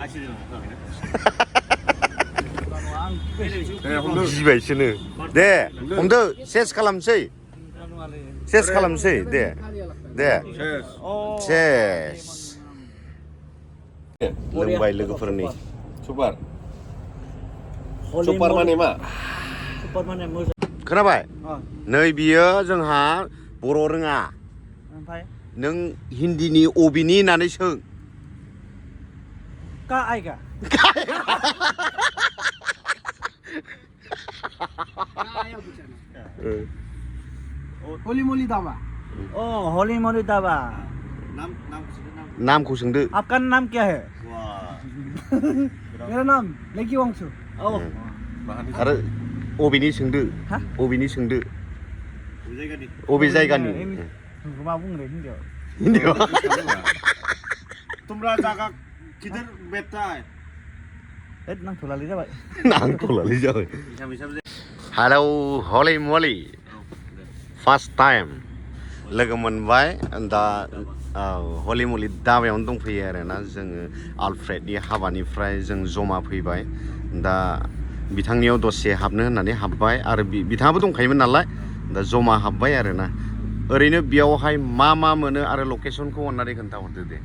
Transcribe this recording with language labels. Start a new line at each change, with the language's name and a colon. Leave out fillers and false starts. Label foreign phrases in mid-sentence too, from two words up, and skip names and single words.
Bodo: गिबायसोनो दे हमदो सेस खालामसै दे सेस लोंबाय लोगोफोरनि सुपार सुपार माने मा Super mana moza. खोनाबाय नै बियो जोंहा बर' रोङा Omphay नों हिन्दीनि अबिनि होननानै सों ka ai ka. Holy Moly Dhaba. Oh, Holy Moly Dhaba. नामखौ सोंदो
Hindi: आपका नाम क्या है? मेरा नाम लेकी वांगसु. Oh.
Bodo: आरो अबेनि सोंदो अबेनि सोंदो अबे जायगानि मा बुंनो हिन्दीयाव
Hindi: तुमरा जागा किधर बैठता है
Bodo: नांथ'लालै जाबाय हेलौ हलि मलि
English: first time
Bodo: लोगो मोनबाय दा हलि मलि धाबायावनो दंफैयो आरोना जोङो आलफ्रेडनि हाबानिफ्राय जों जमा फैबाय दा बिथांनियाव दसे हाबनो होननानै हाबबाय आरो बिथाङाबो दंखायोमोन नालाय दा जमा हाबबाय आरोना ओरैनो बेयावहाय मा मोनो आरो लकेसनखौ अननानै खोन्थाहरदो दे